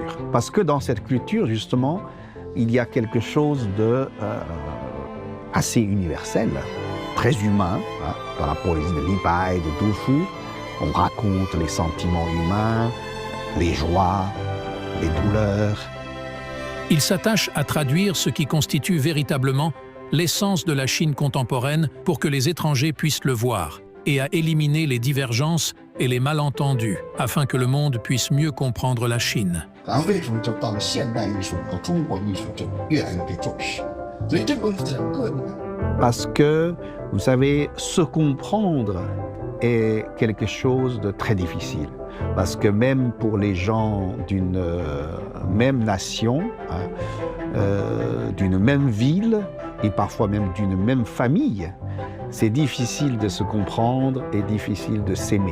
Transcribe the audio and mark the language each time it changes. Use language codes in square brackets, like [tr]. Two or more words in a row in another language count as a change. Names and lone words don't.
[fr] Parce que dans cette culture, justement, il y a quelque chose de assez universel, très humain, hein, dans la poésie de Li Bai, de Du Fu, On raconte les sentiments humains, les joies, les douleurs. Il s'attache à traduire ce qui constitue véritablement l'essence de la Chine contemporaine pour que les étrangers puissent le voir, et à éliminer les divergences et les malentendus, afin que le monde puisse mieux comprendre la Chine. [zh] 然后为什么就到了现代艺术和中国艺术就越来越被重视？所以这个整个呢。 [fr] Parce que, vous savez, se comprendre est quelque chose de très difficile. Parce que même pour les gens d'une même nation, d'une même ville, et parfois même d'une même famille, c'est difficile de se comprendre et difficile de s'aimer.